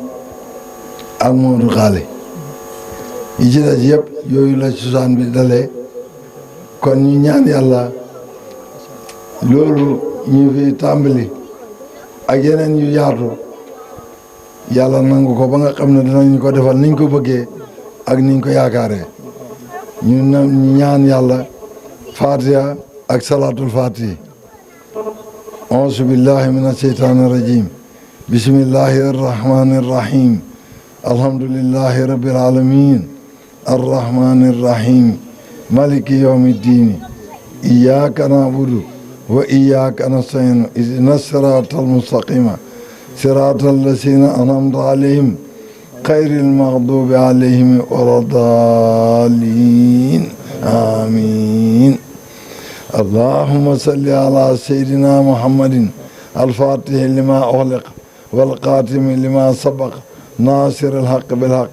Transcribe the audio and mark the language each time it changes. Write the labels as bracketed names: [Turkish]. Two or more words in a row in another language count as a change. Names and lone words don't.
[Wolof] ak Moodu Xaali yi ci des yëpp yooyu la cosaan bi dalee kon ñu ñaan yàlla loolu ñu fi tàmbali ak yeneen yu yaatu yàlla nangu ko ba nga xam ne dinañ ko defal niñ ko bëggee ak niñ ko yaakaaree ñu ñaan yàlla fatiha ak [Arabic] صلاة الفاتح أعوذ بالله من الشيطان الرجيم بسم الله الرحمن الرحيم الحمد لله رب العالمين الرحمن الرحيم مالك يوم الدين إياك نعبد وإياك نستعين اهدنا الصراط المستقيم صراط الذين أنعمت عليهم غير المغضوب عليهم ولا الضالين آمين اللهم صل على سيدنا محمد الفاتح لما أغلق والقاتم لما سبق ناصر الحق بالحق